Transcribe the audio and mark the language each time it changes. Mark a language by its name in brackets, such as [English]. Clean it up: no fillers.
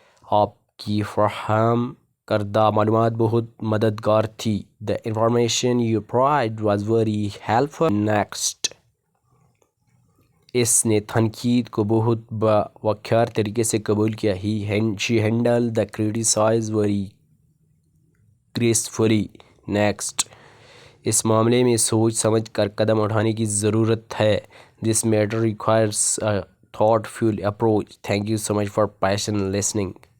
[Urdu] آپ کی فراہم کردہ معلومات بہت مددگار تھی. [English] The information you provided was very helpful. Next. [Urdu] اس نے تنقید کو بہت باوقار طریقے سے قبول کیا. [English] She handled the criticism very gracefully. Next. [Urdu] اس معاملے میں سوچ سمجھ کر قدم اٹھانے کی ضرورت ہے. [English] This matter requires a thoughtful approach. Thank you so much for patient listening.